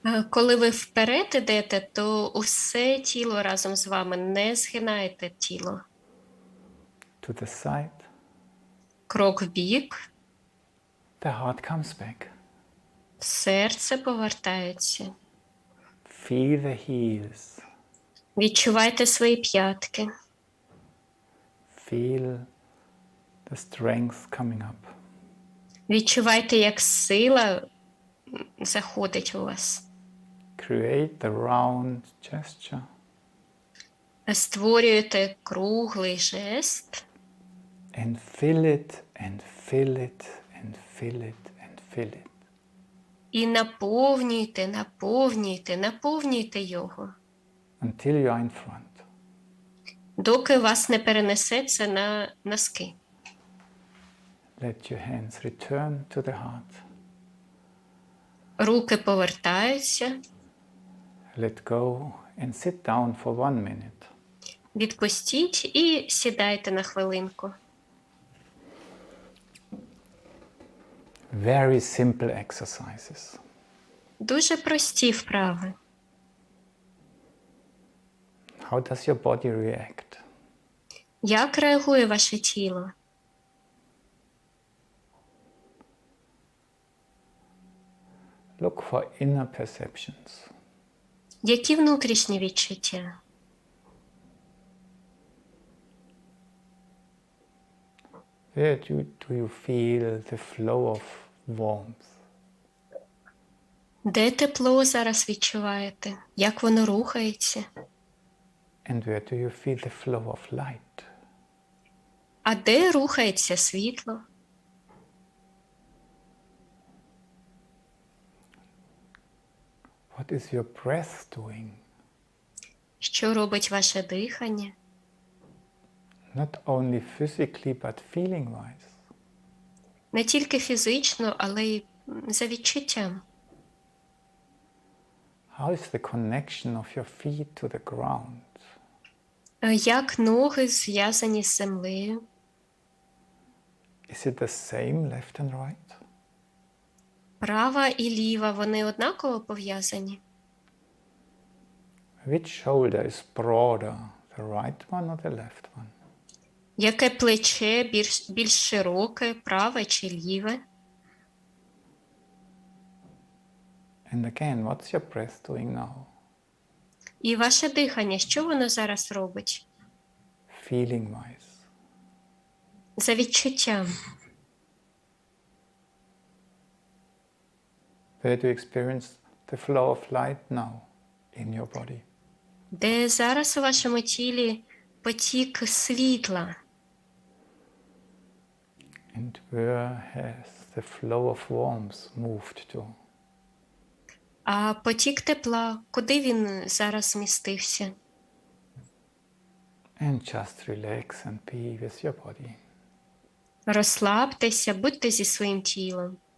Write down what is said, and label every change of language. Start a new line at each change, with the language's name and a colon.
Ukrainian: Коли ви вперед ідете, то усе тіло разом з вами, не згинайте тіло.
English: To the side.
Ukrainian: Крок вбік,
English: The heart comes back.
Ukrainian: серце повертається.
English: Feel the heels.
Ukrainian: Відчувайте свої п'ятки.
English: Feel the strength coming up.
Ukrainian: Відчувайте, як сила заходить у вас.
English: Create the round gesture.
Ukrainian: Створюєте круглий жест.
English: And fill it, and fill it, and fill it, and fill it.
Ukrainian: І наповнюйте, наповнюйте, наповнюйте його.
English: Until you are in front.
Ukrainian: Доки вас не перенесеться на носки.
English: Let your hands return to the heart.
Ukrainian: Руки повертаються.
English: Let go and sit down for 1 minute.
Ukrainian: Відпустіть і сідайте на хвилинку.
English: Very simple exercises.
Ukrainian: Дуже прості вправи.
English: How does your body react?
Ukrainian: Як реагує ваше тіло?
English: Look for inner perceptions.
Ukrainian: Які внутрішні відчуття?
English: Where do you feel the flow of warmth?
Ukrainian: Де тепло зараз відчуваєте? Як воно рухається?
English: And where do you feel the flow of light?
Ukrainian: А де рухається світло?
English: What is your breath doing?
Ukrainian: Що робить ваше дихання?
English: Not only physically, but feeling-wise.
Ukrainian: Не тільки фізично, але й за відчуттям.
English: How is the connection of your feet to the ground?
Ukrainian: Як ноги зв'язані з землею?
English: Is it the same left and right?
Ukrainian: Права і ліва, вони однаково пов'язані?
English: Which shoulder is broader, the right one or the left one?
Ukrainian: Яке плече більш широке, праве чи ліве?
English: And again, what's your breath doing now?
Ukrainian: І ваше дихання, що воно зараз робить?
English: Feeling-wise.
Ukrainian: За відчуттям.
English: Where do you experience the flow of light now in your body?
Ukrainian: Де зараз у вашому тілі потік світла?
English: And where has the flow of warmth moved to?
Ukrainian: А потік тепла, куди він зараз змістився?
English: And just relax and be with your body.
Ukrainian: Розслабтеся, будьте зі своїм тілом.